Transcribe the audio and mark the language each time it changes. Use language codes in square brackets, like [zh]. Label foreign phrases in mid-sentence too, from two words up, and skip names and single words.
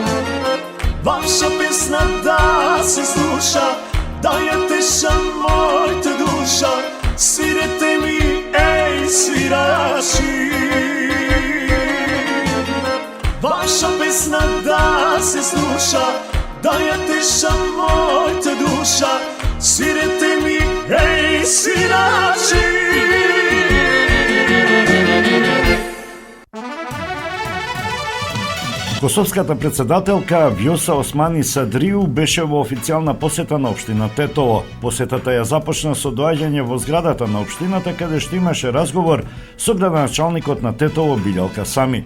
[mk] Ваша песна да се слуша, да ја теша мојта душа, свирајте ми, еј, свирачи. Ваша песна да се слуша, да ја теша мојта душа, свирајте ми, еј, свирачи. Косовската председателка Вјоса Османи Садриу беше во официјална посета на општина Тетово. Посетата ја започна со доаѓање во зградата на општината, каде што имаше разговор со градоначалникот на Тетово Билјалка Сами.